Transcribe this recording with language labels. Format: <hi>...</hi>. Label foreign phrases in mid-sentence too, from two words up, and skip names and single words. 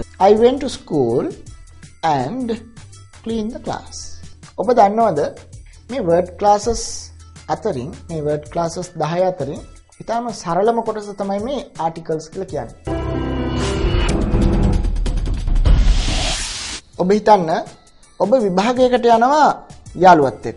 <en>I went to school and cleaned the class.</en> <si>ඔබ දන්නවද මේ</si> <en>word classes</en> <si>අතරින් මේ</si> <en>word classes</en> <si>10 අතරින් ඉතාලම සරලම කොටස තමයි මේ articles කියලා කියන්නේ. ඔබ හිතන්න ඔබ විභාගයකට යනවා යාළුවත් එක්ක.</si>